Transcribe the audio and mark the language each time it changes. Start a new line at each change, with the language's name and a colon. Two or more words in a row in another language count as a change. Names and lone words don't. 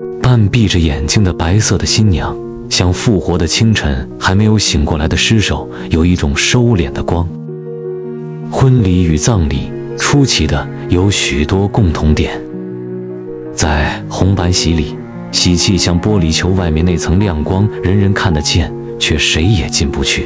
Chinese: 看閉着眼睛的白色的新娘，像復活的清晨還沒有醒過來的屍首，有一種收斂的光。婚禮與葬禮出奇的有許多共同點，在紅白喜裡，喜氣像玻璃球外面那層亮光，人人看得見，卻誰也進不去。